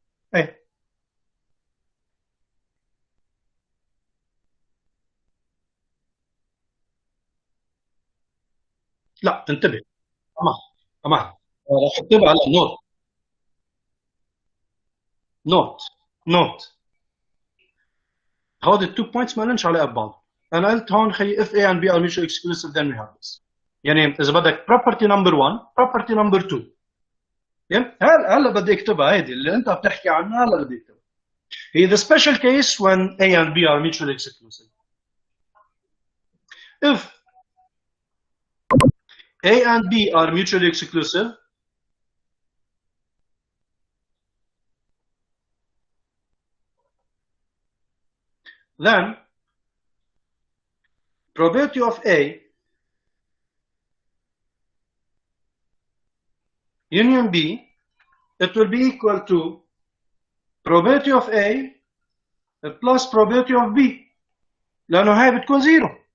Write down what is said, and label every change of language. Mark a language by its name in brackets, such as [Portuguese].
[Arabic] ايه لا انتبه، امان راح اكتبها هلا نوت هودي التو بوينتس ما لهمش علاقه ببعض. انا قلت هون خي [English] if A and B are mutually exclusive then we have this. [Arabic] يعني اذا بدك [English] property number 1 property number 2. [Arabic] يعني هلا بدي اكتبها هيدي اللي انت بتحكي عنها، هلا بدي اكتبها. [English] هي the special case when A and B are mutually exclusive. If A and B are mutually exclusive, then probability of A union B, it will be equal to probability of A plus probability of B، [Arabic] لأنه هاي بتكون زيرو.